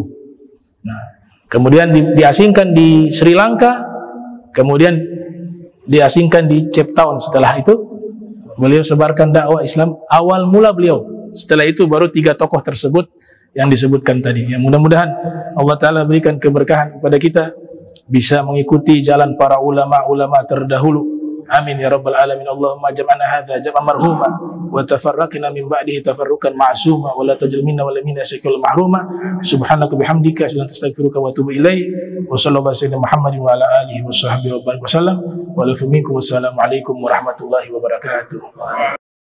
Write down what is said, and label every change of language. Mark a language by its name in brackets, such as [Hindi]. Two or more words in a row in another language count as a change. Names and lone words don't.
[Indonesian] Nah, kemudian diasingkan di Sri Lanka, kemudian diasingkan di Cape Town. Setelah itu beliau sebarkan dakwah Islam awal mula beliau. Setelah itu baru 3 tokoh tersebut yang disebutkan tadi. Yang mudah-mudahan Allah Ta'ala berikan keberkahan kepada kita bisa mengikuti jalan para ulama-ulama terdahulu. [Arabic] آمين يا رب العالمين اللهم جمعنا هذا جمعا مرحوما وتفرقنا من بعده تفرقا معصوما ولا تجعل منا ولا منا شقيا محروما. سبحانك بحمدك أستغفرك وأتوب إليك وصلى الله عليه محمد وعلى آله وصحبه وبارك وسلم. ولا منكم والسلام عليكم ورحمة الله وبركاته.